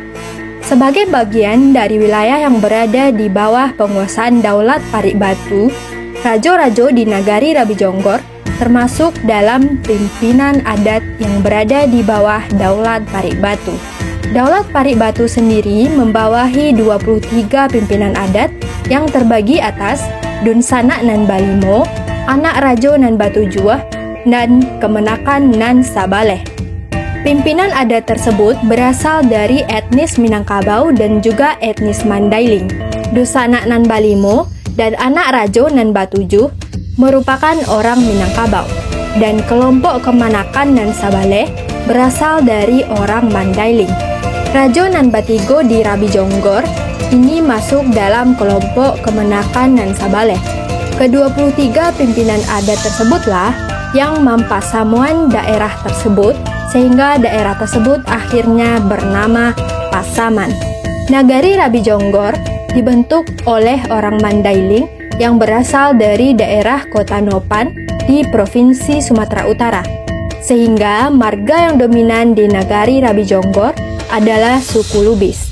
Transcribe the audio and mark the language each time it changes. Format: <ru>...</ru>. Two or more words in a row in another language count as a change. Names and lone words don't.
<id>Sebagai bagian dari wilayah yang berada di bawah penguasaan Daulat Parik Batu, rajo-rajo di nagari Rabi Jonggor termasuk dalam pimpinan adat yang berada di bawah Daulat Parik Batu. Daulat Parik Batu sendiri membawahi 23 pimpinan adat yang terbagi atas Dunsana Nan Balimo, Anak Rajo Nan Batujuah, dan Kemenakan Nan Sabaleh. Pimpinan adat tersebut berasal dari etnis Minangkabau dan juga etnis Mandailing. Dunsana Nan Balimo dan Anak Rajo Nan Batujuh merupakan orang Minangkabau, dan kelompok Kemenakan Nan Sabaleh berasal dari orang Mandailing. Rajo Nan Batigo di Rabi Jonggor ini masuk dalam kelompok Kemenakan Nan Sabaleh. Ke-23 pimpinan adat tersebutlah yang mampasamuan daerah tersebut, sehingga daerah tersebut akhirnya bernama Pasaman. Nagari Rabi Jonggor dibentuk oleh orang Mandailing yang berasal dari daerah Kota Nopan di Provinsi Sumatera Utara, sehingga marga yang dominan di Nagari Rabi Jonggor adalah suku Lubis.</id>